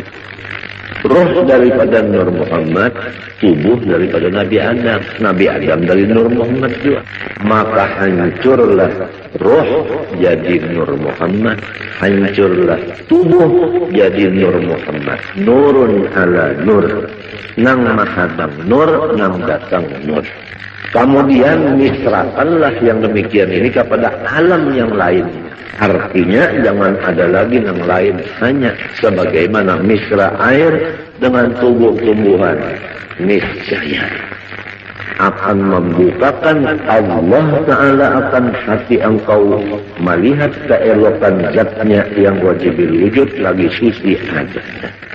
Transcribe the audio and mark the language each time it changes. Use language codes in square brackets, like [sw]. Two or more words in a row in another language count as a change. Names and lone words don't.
[id] Roh daripada Nur Muhammad, tubuh daripada Nabi Adam. Nabi Adam dari Nur Muhammad juga. Maka hancurlah roh jadi Nur Muhammad. Hancurlah tubuh jadi Nur Muhammad. [ar] Nurun ala nur. [bjn] Nang mahadam nur, nang datang nur. [id] Kemudian misrakanlah yang demikian ini kepada alam yang lain. Artinya jangan ada lagi yang lain, hanya sebagaimana misra air dengan tumbuh-tumbuhan. Niscaya akan membukakan Allah Ta'ala akan hati engkau melihat keelokan zatnya yang [ar] wajibul wujud [id] lagi suci adanya.